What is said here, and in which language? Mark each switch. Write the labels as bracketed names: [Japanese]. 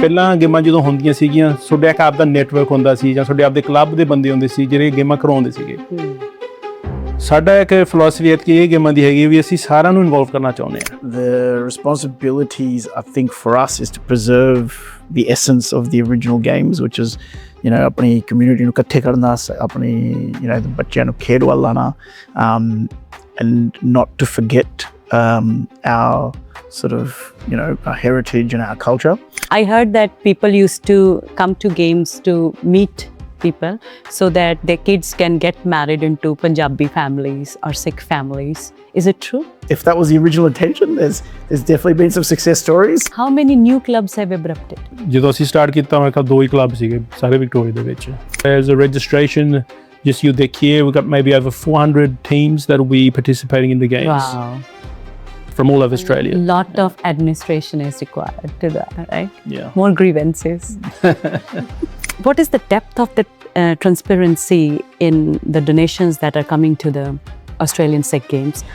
[Punjabi] ਪਹਿਲਾਂ ਗੇਮਾਂ ਜਦੋਂ ਹੁੰਦੀਆਂ ਸੀਗੀਆਂ ਤੁਹਾਡੇ ਇੱਕ ਆਪਦਾ ਨੈਟਵਰਕ ਹੁੰਦਾ ਸੀ ਜਾਂ ਤੁਹਾਡੇ ਆਪਦੇ ਕਲੱਬ ਦੇ ਬੰਦੇ ਹੁੰਦੇ ਸੀ ਜਿਹੜੇ ਗੇਮਾਂ ਕਰਵਾਉਂਦੇ ਸੀਗੇ। ਸਾਡਾ ਇੱਕ ਫਿਲਾਸਫੀ ਹੈ ਕਿ ਇਹ ਗੇਮਾਂ ਦੀ ਹੈਗੀ ਵੀ ਅਸੀਂ ਸਾਰਿਆਂ ਨੂੰ ਇਨਵੋਲਵ ਕਰਨਾ ਚਾਹੁੰਦੇ ਹਾਂ। [English] The responsibilities, I think, for us is to preserve the essence of the original games, which is, you know, [Punjabi] ਆਪਣੀ community ਨੂੰ ਇਕੱਠੇ ਕਰਨਾ, ਆਪਣੀ, [English] you know, [Punjabi] ਬੱਚਿਆਂ ਨੂੰ ਖੇਡ ਵੱਲ ਲਾਣਾ, [English] and not to forget our sort of, you know, our heritage and our culture. I heard that people used to come to games to meet people so that their kids can get married into Punjabi families or Sikh families. Is it true? If that was the original intention, there's definitely been some success stories. How many new clubs have erupted? [Punjabi] ਜਦੋਂ ਅਸੀਂ start ਕੀਤਾ ਮੇਰੇ ਕੋਲ 2 ਹੀ club ਸੀਗੇ ਸਾਰੇ Victoria ਦੇ ਵਿੱਚ। [English] There's a registration, just you [Punjabi] ਦੇਖੀਏ, [English] we've got maybe over 400 teams that will be participating in the games. Wow. From all over Australia. A lot of administration is required to that, right? Yeah. More grievances. What is the depth of the transparency in the donations that are coming to the Australian Sikh Games?